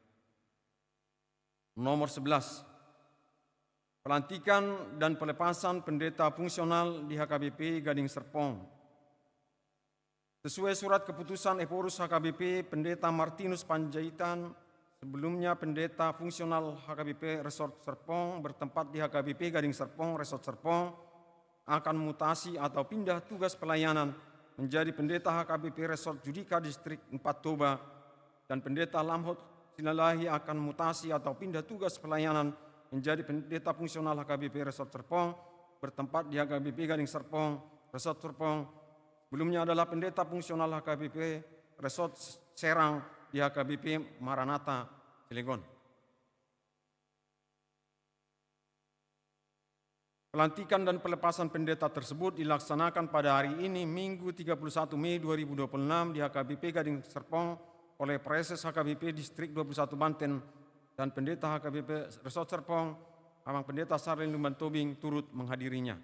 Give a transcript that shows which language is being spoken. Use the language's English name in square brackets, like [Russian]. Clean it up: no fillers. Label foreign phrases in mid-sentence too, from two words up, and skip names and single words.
[Indonesian] Nomor 11, pelantikan dan pelepasan pendeta fungsional di HKBP Gading Serpong. Sesuai surat keputusan Eporus HKBP Pendeta Martinus Panjaitan, sebelumnya pendeta fungsional HKBP Resort Serpong bertempat di HKBP Gading Serpong Resort Serpong akan mutasi atau pindah tugas pelayanan menjadi pendeta HKBP Resort Judika Distrik 4 Toba, dan pendeta Lamhot Silalahi akan mutasi atau pindah tugas pelayanan menjadi pendeta fungsional HKBP Resort Serpong bertempat di HKBP Gading Serpong Resort Serpong. Sebelumnya adalah pendeta fungsional HKBP Resort Serang di HKBP Maranatha, Cilegon. Pelantikan dan pelepasan pendeta tersebut dilaksanakan pada hari ini, Minggu 31 Mei 2026 di HKBP Gading Serpong oleh Preses HKBP Distrik 21 Banten dan pendeta HKBP Resort Serpong, Abang Pendeta Sarlin Lumban Tobing turut menghadirinya.